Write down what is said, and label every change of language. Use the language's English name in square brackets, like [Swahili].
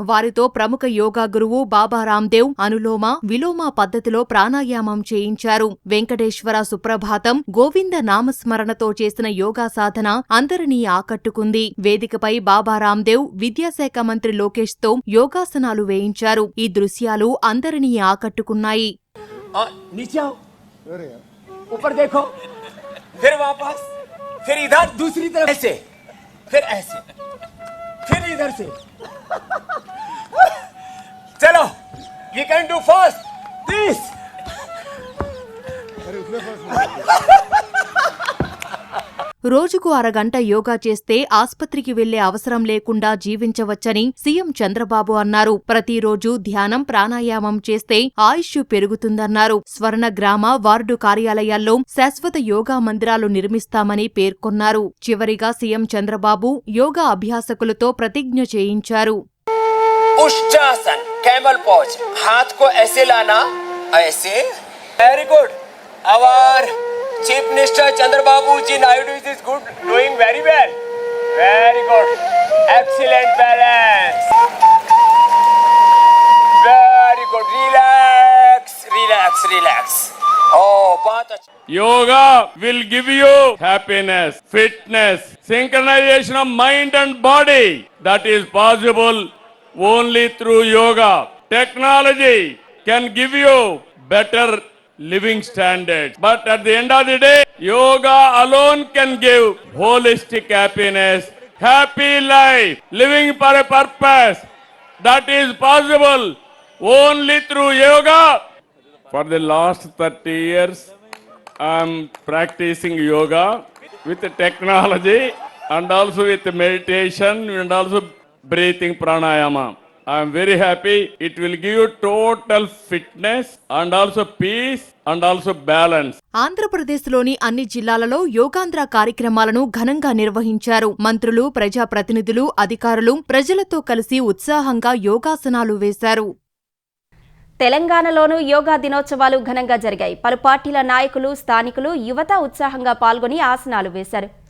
[Telugu] వారితో ప్రముఖ యోగా గురువు బాబా రామ్దేవ్ అనులోమ, విలోమ పద్ధతిలో ప్రాణాయామం చేయించారు. వెంకటేశ్వర సుప్రభాతం, గోవింద నామస్మరణతో చేసిన యోగా సాధన అందరినీ ఆకట్టుకుంది. వేదికపై బాబా రామ్దేవ్ విద్యాశాఖ మంత్రి లోకేష్ తో యోగాసనాలు వేయించారు. ఈ దృశ్యాలు అందరినీ ఆకట్టుకున్నాయి. [Hindi] नीचे आओ, ऊपर देखो, फिर वापस, फिर इधर दूसरी तरफ ऐसे, फिर ऐसे, फिर इधर से. चलो, [English] you can do fast. This. [Telugu] రోజుకు అరగంట యోగా చేస్తే ఆస్పత్రికి వెళ్లే అవసరం లేకుండా జీవించవచ్చని సీఎం చంద్రబాబు అన్నారు. ప్రతిరోజు ధ్యానం, ప్రాణాయామం చేస్తే ఆయుష్ పెరుగుతుందన్నారు. స్వర్ణ గ్రామ, వార్డు కార్యాలయాల్లో శాశ్వత యోగా మందిరాలు నిర్మిస్తామని పేర్కొన్నారు. చివరిగా సీఎం చంద్రబాబు యోగా అభ్యాసకులతో ప్రతిజ్ఞ చేయించారు. [Hindi] उष्टासन, कैमल पॉज, हाथ को ऐसे लाना, ऐसे. [English] Very good. Our chief minister Chandrababu ji Naidu is good, doing very well. Very good. Excellent balance. Very good. Relax, relax, relax. [Hindi] Oh, बहुत अच्छा. [English] Yoga will give you happiness, fitness, synchronization of mind and body. That is possible only through yoga. Technology can give you better living standards. But at the end of the day, yoga alone can give holistic happiness, happy life, living for a purpose. That is possible only through yoga. For the last 30 years, I am practicing yoga with technology and also with meditation and also breathing pranayama. I am very happy. It will give you total fitness and also peace and also balance. [Telugu] ఆంధ్రప్రదేశ్లోని అన్ని జిల్లాలలో యోగాంధ్ర కార్యక్రమాలను ఘనంగా నిర్వహించారు. మంత్రులు, ప్రజాప్రతినిధులు, అధికారులు ప్రజలతో కలిసి ఉత్సాహంగా యోగాసనాలు వేశారు. తెలంగాణలోనూ యోగా దినోత్సవాలు ఘనంగా జరిగాయి. పలు పార్టీల నాయకులు, స్థానికులు, యువత ఉత్సాహంగా పాల్గొని ఆసనాలు వేశారు.